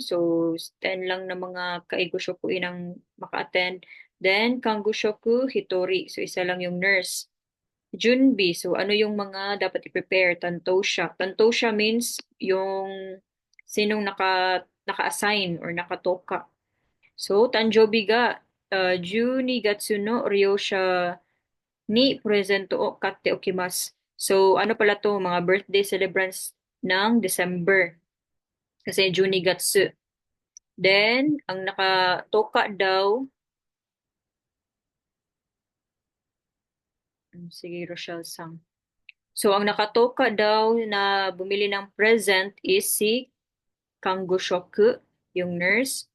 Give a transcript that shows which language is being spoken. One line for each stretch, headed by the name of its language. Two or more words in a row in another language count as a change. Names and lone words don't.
Filipino: So 10 lang na mga
Japanese: 介護職員
Filipino: ang maka-attend.
Japanese: Then 看護職、一人.
Filipino: So isa lang yung nurse. Junbi, so ano yung mga dapat i-prepare? Tantosha. Tantosha means yung sinong naka-assign or nakatoka.
Japanese: So, 誕生日が, 12月の利用者にプレゼントを買っておきます.
Filipino: So, ano pala to? Mga birthday celebrants ng December. Kasi 12 gatsu. Then, ang nakatoka daw, sige, Rochelle Sang. So, ang nakatoka daw na bumili ng present is si Kangushoku, yung nurse.